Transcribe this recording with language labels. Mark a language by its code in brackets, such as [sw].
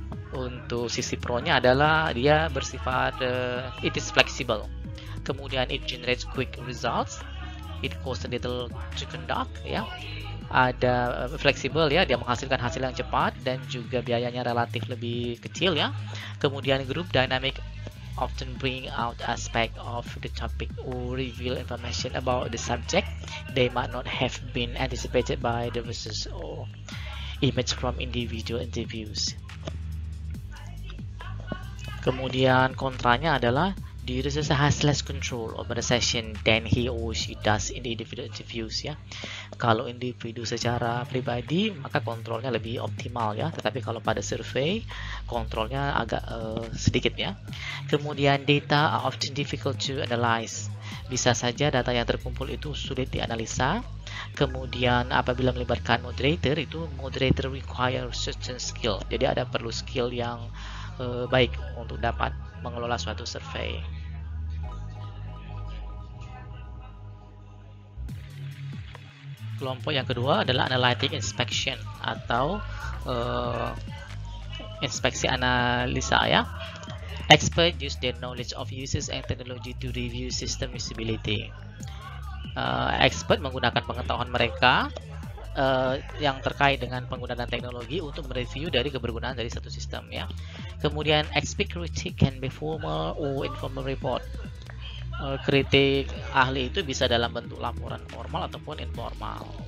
[id] Untuk sisi pro-nya adalah dia bersifat [en] it is flexible, [id] kemudian [en] it generates quick results, it costs a little to conduct [id] ya, ada fleksibel ya, dia menghasilkan hasil yang cepat dan juga biayanya relatif lebih kecil ya. [en] Kemudian group dynamic often bring out aspect of the topic or reveal information about the subject they might not have been anticipated by the research or image from individual interviews. [id] Kemudian kontranya adalah [en] the researcher has less control over the session than he or she does in the individual interviews ya. [id] Kalau individu secara pribadi maka kontrolnya lebih optimal ya, tetapi kalau pada survei kontrolnya agak sedikit ya. [en] Kemudian data are often difficult to analyze. [id] Bisa saja data yang terkumpul itu sulit dianalisa. Kemudian apabila melibatkan moderator, itu moderator [en] require certain skill. [id] Jadi ada perlu skill yang baik untuk dapat mengelola suatu survei. Kelompok yang kedua adalah analytic inspection atau inspeksi analisa ya. [en] Expert use their knowledge of users and technology to review system usability. [id] Expert menggunakan pengetahuan mereka yang terkait dengan penggunaan teknologi untuk mereview dari kebergunaan dari satu sistem ya. [en] Kemudian expert critic can be formal or informal report. [id] Kritik ahli itu bisa dalam bentuk laporan formal ataupun informal.